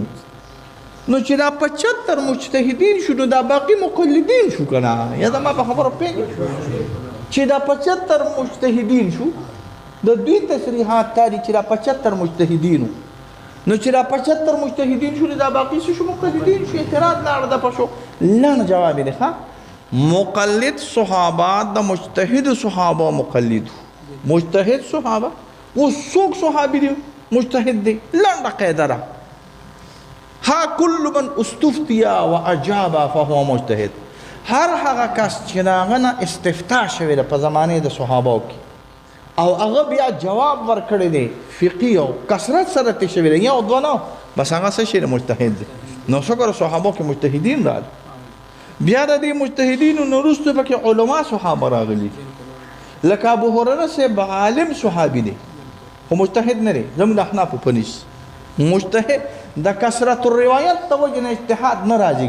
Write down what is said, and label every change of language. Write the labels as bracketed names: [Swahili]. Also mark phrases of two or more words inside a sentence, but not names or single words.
[Pashto] نو چې دا 75 مجتهدین شو نو دا باقي مقلدین شو که نه یا زما په خبره پوهېږي چې دا 75 مجتهدین شو د دوی تصریحات دا دي چې دا 75 مجتهدینو نو چې دا 75 مجتهدین شو دا باقي څه شو مقلدین شو اعتراض لاړ دفع شو لن جواب دی ښه مقلد صحابه د مجتهد صحابه مقلد مجتهد صحابه و څوک صحابي دي مجتهد دی لنډه قاعده ده ها [Arabic] کل من استفتیا و اجاب فهو مجتهد [Pashto] هر هغه کس چې د هغه نه استفتاء شوې ده په زمانې د صحابو کې او هغه بیا جواب ورکړی دی فقهي او کثرت سره ترې شوی دی یو دوه نه بس هغه څه شی دی مجتهد دی نو شکر صحابو کې مجتهدین راغلي بیا د دې مجتهدینو نه وروسته پکې علما صحابه راغلي لکه ابو هريره صاحب عالم صحابي دی خو مجتهد نه دی زموږ د احنافو په نس مجتهد د کثرت الروایت ته وجه نه اجتهاد نه راځي.